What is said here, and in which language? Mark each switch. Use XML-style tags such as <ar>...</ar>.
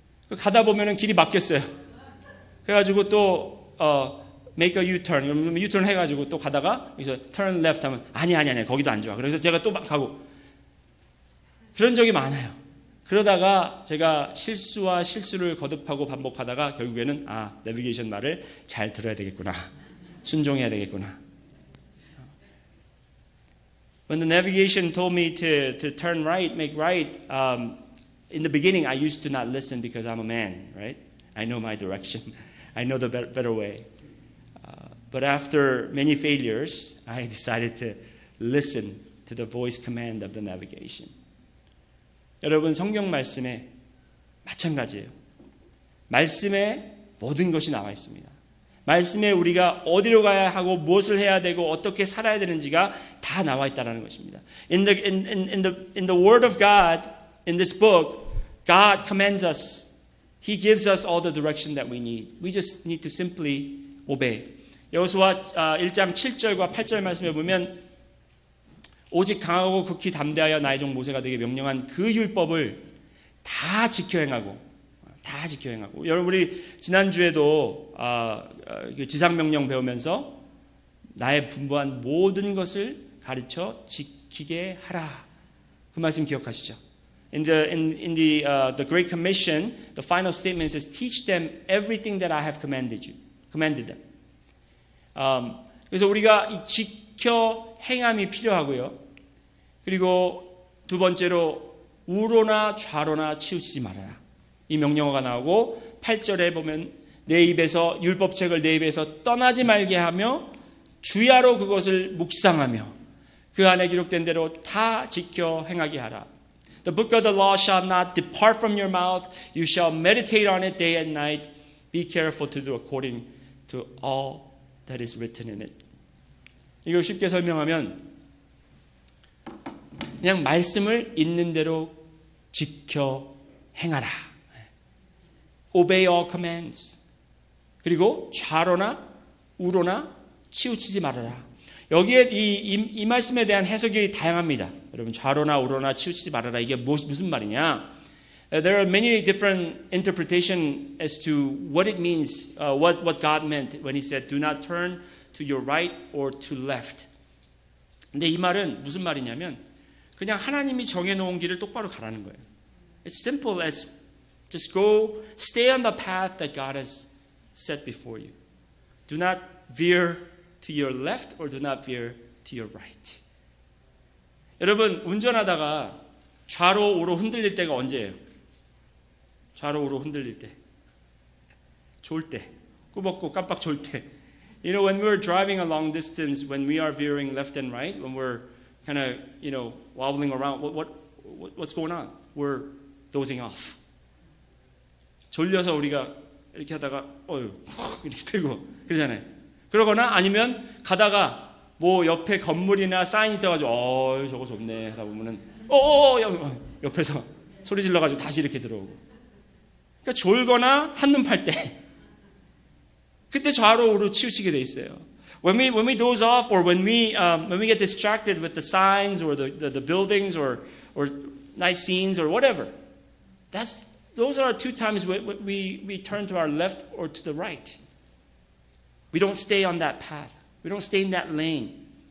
<ko>가다 보면은 길이 막혔어요. 그래가지고 또</ko> <en>make a U-turn,</en> <ko>그러면 U-turn 해가지고 또 가다가 여기서</ko> <en>turn left</en> <ko>하면 아니 거기도 안 좋아. 그래서 제가 또 막 가고 그런 적이 많아요. 그러다가 제가 실수를 거듭하고 반복하다가 결국에는 내비게이션 말을 잘 들어야 되겠구나, 순종해야 되겠구나.</ko> <en>When the navigation told me to turn right, make right, in the beginning I used to not listen because I'm a man, right? I know my direction. I know the better way. But after many failures, I decided to listen to the voice command of the navigation.</en> <ko>여러분, 성경 말씀에 마찬가지예요. 말씀에 모든 것이 나와 있습니다. 말씀에 우리가 어디로 가야 하고 무엇을 해야 되고 어떻게 살아야 되는지가 다 나와 있다는 것입니다.</ko> <en>In the Word of God, in this book, God commands us. He gives us all the direction that we need. We just need to simply obey.</en> <ko>여호수아 1장 7절과 8절 말씀에 보면 오직 강하고 극히 담대하여 나의 종 모세가 되게 명령한 그 율법을 다 지켜 행하고 여러분, 우리 지난주에도 지상명령 배우면서 나의 분부한 모든 것을 가르쳐 지키게 하라, 그 말씀 기억하시죠?</ko> <en>In the Great Commission, the final statement says, teach them everything that I have commanded them.</en> <ko>그래서 우리가 이 지켜 행함이 필요하고요. 그리고 두 번째로 우로나 좌로나 치우치지 말아라, 이 명령어가 나오고 8절에 보면 내 입에서 율법책을 내 입에서 떠나지 말게 하며 주야로 그것을 묵상하며 그 안에 기록된 대로 다 지켜 행하게 하라.</ko> <en>The book of the law shall not depart from your mouth. You shall meditate on it day and night. Be careful to do according to all that is written in it.</en> <ko>이걸 쉽게 설명하면 그냥 말씀을 있는 대로 지켜 행하라.</ko> <en>Obey all commands.</en> <ko>그리고 좌로나 우로나 치우치지 말아라. 여기에 이 말씀에 대한 해석이 다양합니다. 여러분, 좌로나 우로나 치우치지 말아라, 이게 무슨 말이냐?</ko> <en>There are many different interpretations as to what it means, what God meant when He said, "Do not turn to your right or to left."</en> <ko>근데 이 말은 무슨 말이냐면 그냥 하나님이 정해놓은 길을 똑바로 가라는 거예요.</ko> <en>It's simple as just go, stay on the path that God has set before you. Do not veer to your left or do not veer to your right.</en> <ko>여러분, 운전하다가 좌로 우로 흔들릴 때가 언제예요? 좌로 우로 흔들릴 때, 졸 때, 꾸벅고 깜빡 졸 때.</ko> <en>You know, when we're driving a long distance, when we are veering left and right, when we're kind of, wobbling around, what's going on? We're dozing off.</en> <ko>졸려서 우리가 이렇게 하다가 이렇게 들고 그러잖아요. 그러거나 아니면 가다가 뭐 옆에 건물이나 사인 있어가지고 저거 좋네 하다 보면은 옆에서 소리 질러가지고 다시 이렇게 들어오고. 그러니까 졸거나 한눈 팔 때 그때 좌로 우로 치우치게 돼 있어요.</ko> <en>When we doze off or when we get distracted with the signs or the buildings or nice scenes or whatever, those are two times we turn to our left or to the right. We don't stay on that path. We don't stay in that lane.</en>